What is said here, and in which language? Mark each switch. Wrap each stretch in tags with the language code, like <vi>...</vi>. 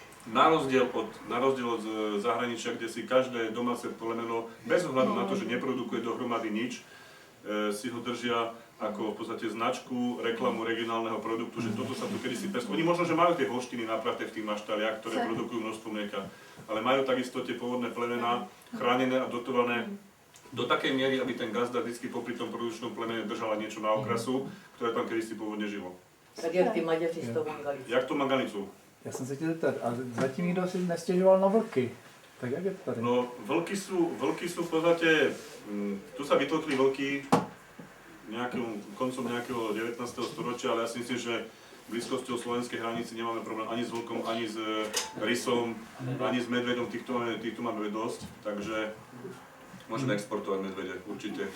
<sk>Na rozdiel od zahraničia, kde si každé domáce plemeno, bez ohľadu na to, že neprodukuje dohromady nič, si ho držia ako v podstate značku, reklamu regionálneho produktu, že toto sa tu kedysi pestovalo. Oni možno, že majú tie holštiny naprate v tých maštaliach, ktoré produkujú množstvo mlieka, ale majú takisto tie pôvodné plemená chránené a dotované do takej miery, aby ten gazda vždy popri tom produkčnom plemene držala niečo na okrasu, ktoré tam kedysi pôvodne žilo.</sk> <cs>Tak jak ty Maďaři s tou Mangalicou? Jak to Mangalicou? Já jsem se chtěl zeptat, a zatím nikdo si nestěžoval na vlky. Tak jak je to tady?</cs> <sk>No, vlky sú v podstate, tu sa vytlkli vlky koncom nejakého 19. storočia, ale ja si myslím, že blízkosťou slovenskej hranice nemáme problém ani s vlkom, ani s rysom, ani s medvedom, týchto máme dosť, takže môžeme exportovať medvede, určite.</sk>